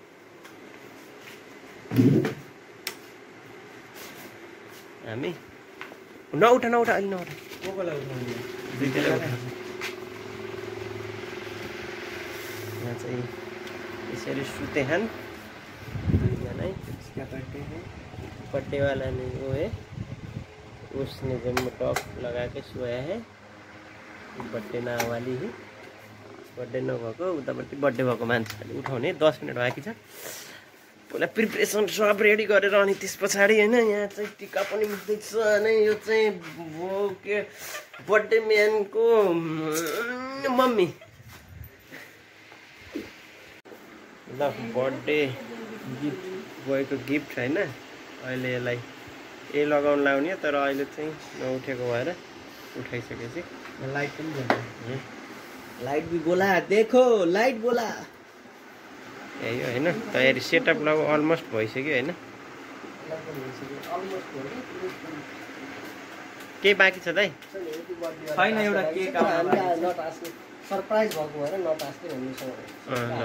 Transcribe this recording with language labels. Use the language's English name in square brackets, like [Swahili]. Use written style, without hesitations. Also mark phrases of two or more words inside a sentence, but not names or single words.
[Nepali] हामी नउठ अहिले नउठ। कोकोलाई उठाउने दुईटैले उठ। यहाँ चाहिँ यसरी सुतेछन् दुईजना। [Hindi] इसका बर्थडे है। बर्थडे वाला नहीं वो है, उसने जब टॉप लगा के सोया है। बर्थडे ना वाली है, [Nepali] बर्थडे नभएको उतापट्टि बर्थडे भएको मान्छेले उठाउने। 10 मिनट बाँकी छ। पहिला प्रिपरेसन सब रेडी गरेर अनि त्यस पछाडि हैन यहाँ चाहिँ टिका पनि मुक्दैछ अनि यो चाहिँ के बर्थडे म्यानको मम्मी। ल बर्थडे गिफ्ट बोयको गिफ्ट हैन। अहिले यसलाई लगाउन लाउने तर अहिले चाहिँ नउठेको भएर उठाइसकेपछि लाइट पनि बोला। [Hindi] लाइट भी बोला, देखो लाइट बोला। [Nepali] यही हो हैन। तयारी सेटअप लगभग अलमोस्ट भइसक्यो हैन। के बाँकी छ दाइ? छैन एउटा केक सरप्राइज भएको भएर नटास्ने भन्ने